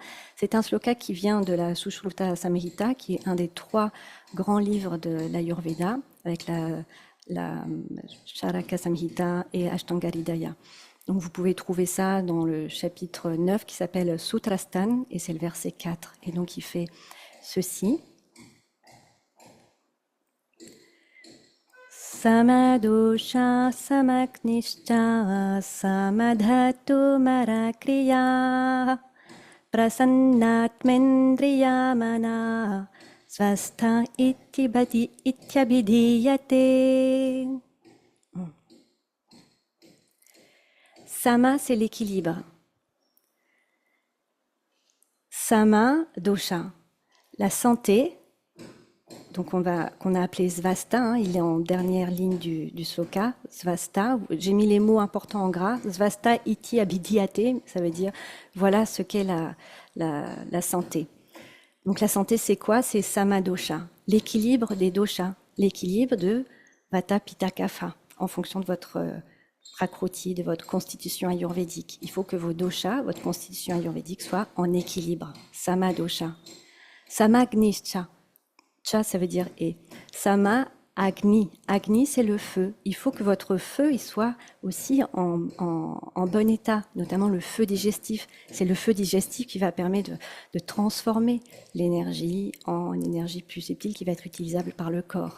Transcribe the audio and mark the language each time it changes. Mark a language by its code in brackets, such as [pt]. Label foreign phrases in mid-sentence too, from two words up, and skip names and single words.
[fr] C'est un sloka qui vient de la Sushruta Samhita, qui est un des 3 grands livres de l'Ayurveda, avec la Charaka Samhita et Ashtanga Hridaya. Donc, vous pouvez trouver ça dans le chapitre 9 qui s'appelle Sutrastan, et c'est le verset 4. Et donc, il fait ceci. [sa] समदोषः समाग्निश्च समधातु मलक्रियः प्रसन्नात्मेन्द्रियमनाः स्वस्थ इत्यभिधीयते. [fr] Sama, c'est l'équilibre. Sama, dosha, la santé. Donc qu'on a appelé Svasta, il est en dernière ligne du sloka, Svasta. J'ai mis les mots importants en gras. [sa] स्वस्थ इति अभिधीयते, [fr] ça veut dire voilà ce qu'est la santé. Donc la santé, c'est quoi? C'est samadosha, l'équilibre des doshas, l'équilibre de Vata, Pitta, Kapha, en fonction de votre prakriti, de votre constitution ayurvédique. Il faut que vos doshas, votre constitution ayurvédique, soit en équilibre. [sa] समदोषः समाग्निश्च च, [fr] ça veut dire et. [sa] सम अग्नि. [fr] Agni, c'est le feu. Il faut que votre feu il soit aussi en bon état, notamment le feu digestif. C'est le feu digestif qui va permettre de transformer l'énergie en énergie plus subtile qui va être utilisable par le corps.